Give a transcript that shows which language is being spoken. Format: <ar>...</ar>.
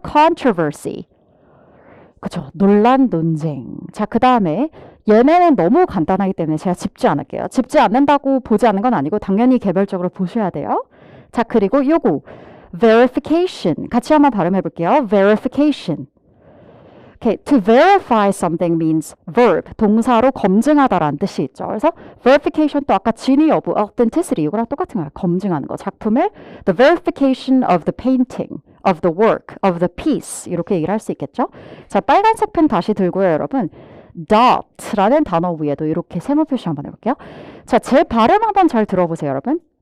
<ko>controversy. 그쵸, 논란, 논쟁. 자, 그 다음에 얘네는 너무 간단하기 때문에 제가 짚지 않을게요. 짚지 않는다고 보지 않는 건 아니고 당연히 개별적으로 보셔야 돼요. 자, 그리고 요거 verification 같이 한번 발음해 볼게요. verification.</ko> <en>Okay, to verify something means verb,</en> <ko>동사로 검증하다라는 뜻이 있죠. 그래서 verification 또 아까 진위 여부, authenticity 이거랑 똑같은 거예요. 검증하는 거.</ko> <en>작품을 the verification of the painting, of the work, of the piece</en> <ko>이렇게 얘기를 할 수 있겠죠. 자, 빨간색 펜 다시 들고요, 여러분. dot라는 단어 위에도 이렇게 세모 표시 한번 해볼게요. 자, 제 발음 한번 잘 들어보세요, 여러분.</ko>